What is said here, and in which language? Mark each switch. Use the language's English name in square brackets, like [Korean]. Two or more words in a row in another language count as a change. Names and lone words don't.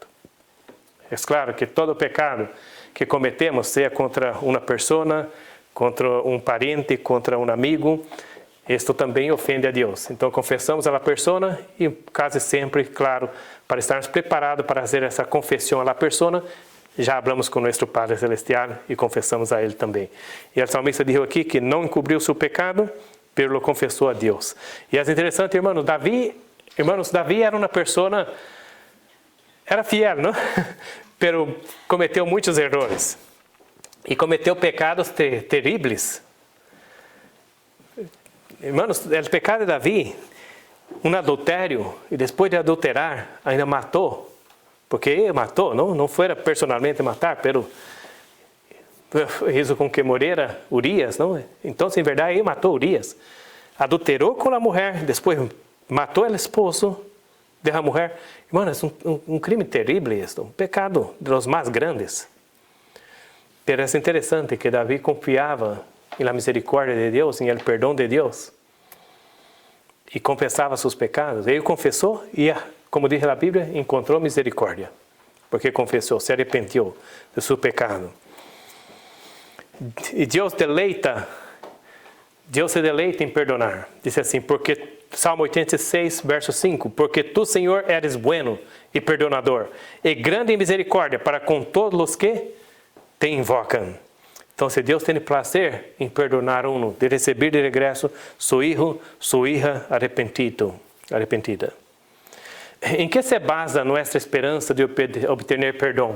[Portuguese] É claro que todo pecado que cometemos, seja contra uma pessoa, contra um parente, contra um amigo, isto também ofende a Deus. Então confessamos a pessoa e quase sempre, claro, para estarmos preparados para fazer essa confissão à pessoa, já hablamos com nosso Padre Celestial e confessamos a Ele também. E o salmista diz aqui que não encobriu seu pecado, [Spanish] pero lo [Portuguese] confessou a Deus. E é interessante, irmãos, Davi era uma pessoa, era fiel, não? Pero cometeu muitos erros. E cometeu pecados terríveis. Irmãos, o pecado de Davi, um adultério, e depois de adulterar, ainda matou. Porque ele matou, não foi personalmente matar, [Spanish] pero hizo [Portuguese] com que morrera Urias, não? Então, em verdade, ele matou Urias. Adulterou com a mulher, depois matou o esposo da mulher. Irmãos, é um crime terrível isto, um pecado dos mais grandes. Pero é interessante que Davi confiava na misericórdia de Deus, em el perdão de Deus, e confessava seus pecados. Ele confessou e, como diz a Bíblia, encontrou misericórdia, porque confessou, se arrependeu do seu pecado. E Deus se deleita em perdonar. Diz assim, porque Salmo 86, verso 5, porque tu, Senhor, [Spanish] eres bueno [Portuguese] e perdonador, e grande em misericórdia para com todos os que te invocam. Então, se Deus tem prazer em perdonar de receber de regresso seu filho, sua [Spanish] hija arrepentida. [Portuguese] Em que se basa nossa esperança de obter perdão?